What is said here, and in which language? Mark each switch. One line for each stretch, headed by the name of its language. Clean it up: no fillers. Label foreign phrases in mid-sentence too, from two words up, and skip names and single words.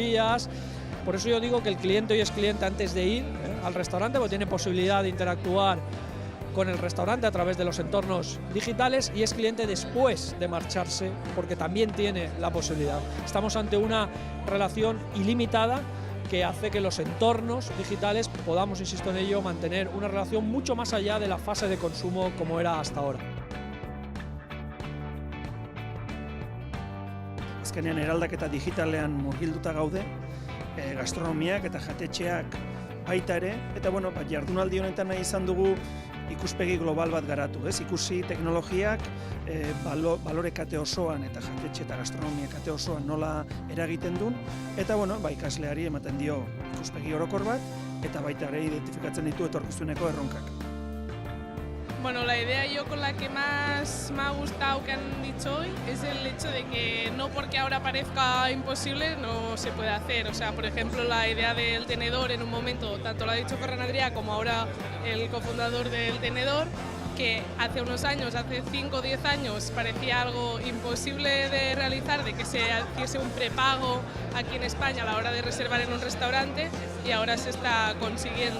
Spanish: Por eso yo digo que el cliente hoy es cliente antes de ir al restaurante, porque tiene posibilidad de interactuar con el restaurante a través de los entornos digitales, y es cliente después de marcharse, porque también tiene la posibilidad. Estamos ante una relación ilimitada que hace que los entornos digitales podamos, insisto en ello, mantener una relación mucho más allá de la fase de consumo como era hasta ahora.
Basque: Azkenean eraldaketa digitalean murgilduta gaude, gastronomiak eta jatetxeak baita ere, eta bueno, jardunaldi honetan nahi izan dugu ikuspegi global bat garatu, ez? Ikusi teknologiak balore kate osoan eta jatetxe eta gastronomia kate osoan nola eragiten duen, eta bueno, ikasleari ematen dio ikuspegi orokor bat, eta baita ere identifikatzen ditu etorkizuneko erronkak.
Spanish: Bueno, la idea yo con la que más me ha gustado que han dicho hoy es el hecho de que no porque ahora parezca imposible no se puede hacer. O sea, por ejemplo, la idea del tenedor en un momento, tanto lo ha dicho Ferran Adrià como ahora el cofundador del tenedor, que hace unos años, hace 5 o 10 años, parecía algo imposible de realizar, de que se hiciese un prepago aquí en España a la hora de reservar en un restaurante, y ahora se está consiguiendo.